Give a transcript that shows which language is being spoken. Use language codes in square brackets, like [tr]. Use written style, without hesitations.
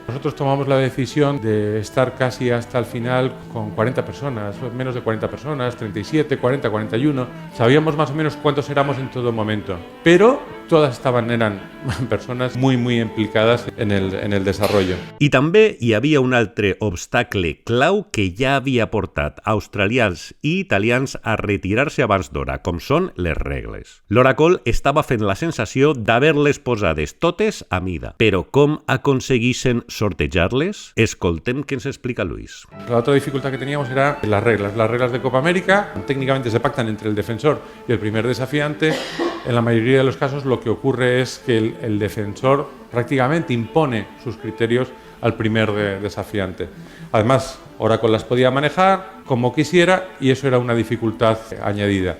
[es] Nosotros tomamos la decisión de estar casi hasta el final con 40 personas, menos de 40 personas, 37, 40, 41. Sabíamos más o menos cuántos éramos en todo momento, pero todas eran personas muy, muy implicadas en el desarrollo. [ca] I també hi havia un altre obstacle clau que ja havia portat australians i italians a retirar-se abans d'hora, com són les regles. L'Oracle estava fent la sensació d'haver-les posades totes a mida, però com aconseguissin sortejar-les? Escoltem què ens explica Luis. [es] La otra dificultad que teníamos era las reglas. Las reglas de Copa América técnicamente se pactan entre el defensor y el primer desafiante. En la mayoría de los casos lo que ocurre es que el defensor prácticamente impone sus criterios al primer desafiante. Además, Oracle las podía manejar como quisiera y eso era una dificultad añadida.